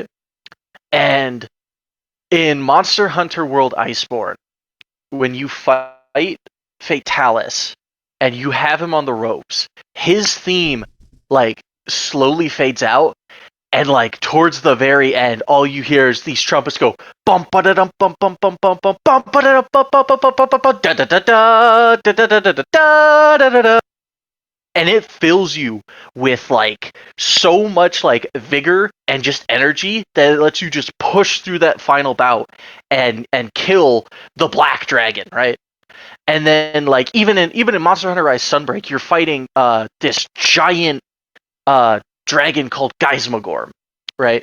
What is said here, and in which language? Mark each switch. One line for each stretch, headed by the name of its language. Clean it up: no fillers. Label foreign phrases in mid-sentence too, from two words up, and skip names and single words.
English: And in Monster Hunter World Iceborne, when you fight Fatalis and you have him on the ropes, his theme like slowly fades out, and like towards the very end, all you hear is these trumpets go bump ba da dum bump bump bump bump bump bump ba da dum bump bump bump bump bump bump da da da da da da da da da da da da, and it fills you with like so much like vigor and just energy that it lets you just push through that final bout and kill the black dragon, right? And then like even in Monster Hunter Rise Sunbreak, you're fighting this giant dragon called Geismagorm, right?